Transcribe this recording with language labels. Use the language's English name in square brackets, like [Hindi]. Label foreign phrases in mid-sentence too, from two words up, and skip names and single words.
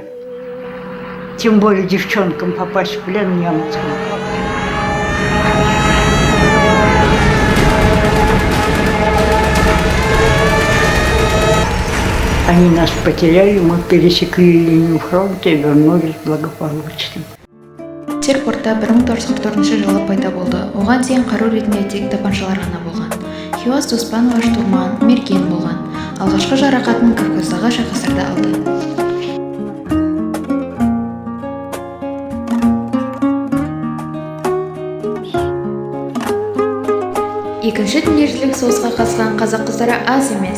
[Russian] Тем более девчонкам попасть в плен немцам. Они нас потеряли, мы пересекли линию фронта и вернулись благополучно. [Kazakh] Терпортта 1944 жылы пайда болды. Оған дейін қару ретінде тек тапаншалар ғана болған. Хиуаз Доспанова штурман, мерген болған. Алғашқы жарақатын Кавказдағы шайқастарда алды. Екінші дүниежүзілік соғысқа қатысқан қазақ қыздары аз емес.